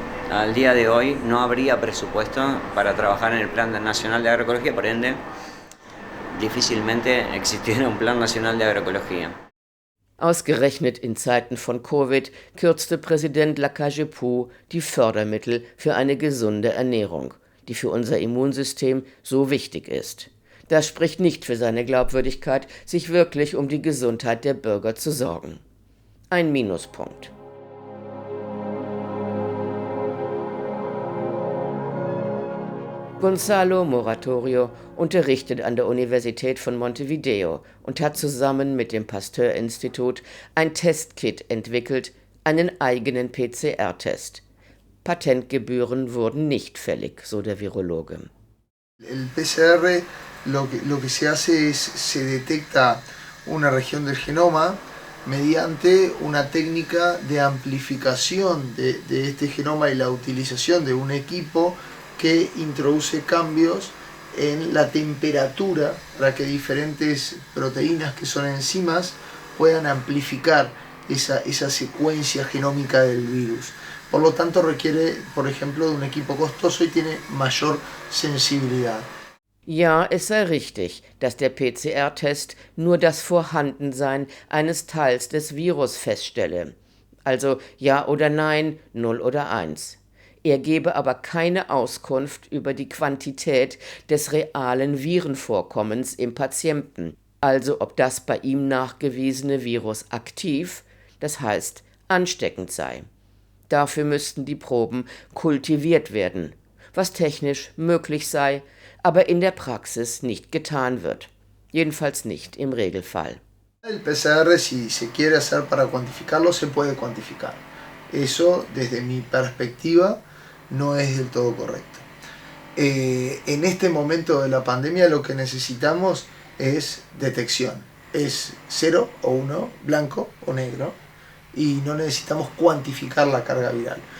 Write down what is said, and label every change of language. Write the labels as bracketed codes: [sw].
[es] Al día de hoy no habría presupuesto para trabajar en el Plan Nacional de Agroecología, por ende, difícilmente existiera un Plan Nacional de Agroecología. [de] Ausgerechnet in Zeiten von Covid kürzte Präsident Lacalle-Pou die Fördermittel für eine gesunde Ernährung, die für unser Immunsystem so wichtig ist. Das spricht nicht für seine Glaubwürdigkeit, sich wirklich um die Gesundheit der Bürger zu sorgen. Ein Minuspunkt. Gonzalo Moratorio unterrichtet an der Universität von Montevideo und hat zusammen mit dem Pasteur-Institut ein Testkit entwickelt, einen eigenen PCR-Test. Patentgebühren wurden nicht fällig, so der Virologe. [es] El PCR lo que se hace es, se detecta una región del genoma mediante una técnica de amplificación de este genoma y la utilización de un equipo que introduce cambios en la temperatura para que diferentes proteínas que son enzimas puedan amplificar esa secuencia genómica del virus. Por lo tanto requiere, por ejemplo, de un equipo costoso y tiene mayor sensibilidad. [de] Ja, es sei richtig, dass der PCR-Test nur das Vorhandensein eines Teils des Virus feststelle. Also ja oder nein, 0 oder 1. Er gebe aber keine Auskunft über die Quantität des realen Virenvorkommens im Patienten, also ob das bei ihm nachgewiesene Virus aktiv, das heißt ansteckend sei. Dafür müssten die Proben kultiviert werden, was technisch möglich sei, aber in der Praxis nicht getan wird. Jedenfalls nicht im Regelfall. [es] El PCR, si se quiere hacer para cuantificarlo, se puede cuantificar. Eso, desde mi perspectiva, no es del todo correcto. En este momento de la pandemia lo que necesitamos es detección. Es 0 o 1, blanco o negro, y no necesitamos cuantificar la carga viral.